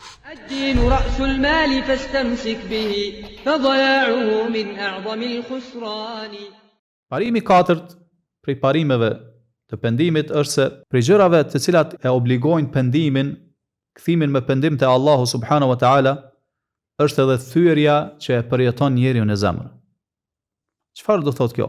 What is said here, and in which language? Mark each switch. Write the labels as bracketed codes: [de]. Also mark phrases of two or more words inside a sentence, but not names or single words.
[ar] الدين رأس المال فاستمسك به فضياعه من أعظم الخسران. [sq] Parimi katërt prej parimeve të pendimit është se prej gjërave të cilat e obligojnë pendimin, kthimin me pendim te Allahu [ar] سبحانه وتعالى, [sq] është edhe thyerja që e përjeton njeriu në zemër. Çfarë do thotë kjo?